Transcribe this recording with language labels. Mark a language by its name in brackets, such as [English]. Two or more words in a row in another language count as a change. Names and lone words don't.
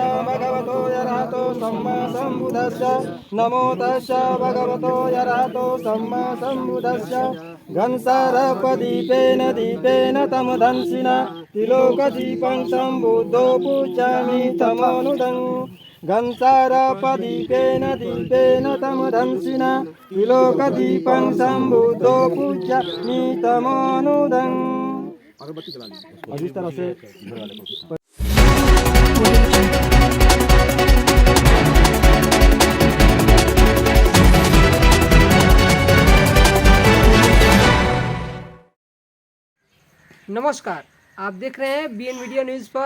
[Pali] भगवतो अरहतो सम्मा सम्बुद्धस्य नमो तस्य भगवतो अरहतो सम्मा सम्बुद्धस्य घनसारपदीपेन दीपेन तमदंसिना तिलोकदीपं सम्बुद्धो पूजामि तमोनुदं घनसारपदीपेन दीपेन तमदंसिना तिलोकदीपं सम्बुद्धो पूजामि तमोनुदं। [Hindi] और इस तरह से नमस्कार, आप देख रहे हैं बीएन मीडिया न्यूज़ पर।